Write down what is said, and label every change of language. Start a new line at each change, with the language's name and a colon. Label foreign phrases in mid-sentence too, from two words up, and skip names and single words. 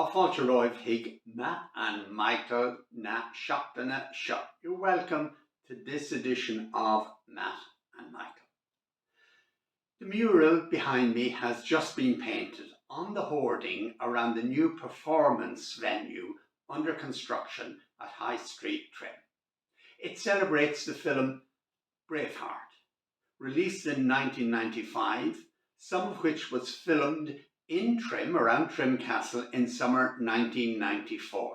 Irish: Fáilte roimh hiag Matt and Michael na Seachtaine seo.
English: You're welcome to this edition of Matt and Michael. The mural behind me has just been painted on the hoarding around the new performance venue under construction at High Street, Trim. It celebrates the film Braveheart, released in 1995, some of which was filmed in Trim, around Trim Castle, in summer 1994.